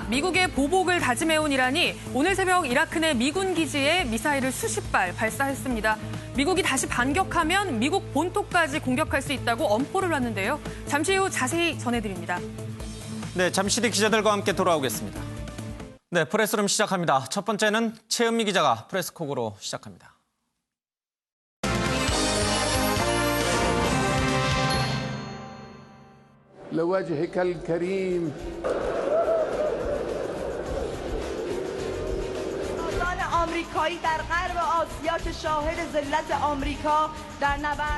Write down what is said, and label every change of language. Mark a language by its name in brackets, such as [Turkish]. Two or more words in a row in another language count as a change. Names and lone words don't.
[Korean] 미국의 보복을 다짐해온 이란이 오늘 새벽 이라크 내 미군 기지에 미사일을 수십 발 발사했습니다. 미국이 다시 반격하면 미국 본토까지 공격할 수 있다고 엄포를 놨는데요. 잠시 후 자세히 전해드립니다. 네, 잠시 뒤 기자들과 함께 돌아오겠습니다. 네, 프레스룸 시작합니다. 첫 번째는 최은미 기자가 프레스콕으로 시작합니다. [Arabic] لوجهك الكريم [Persian] آمریکایی در غرب آسیا که شاهد ذلت آمریکا در نبرد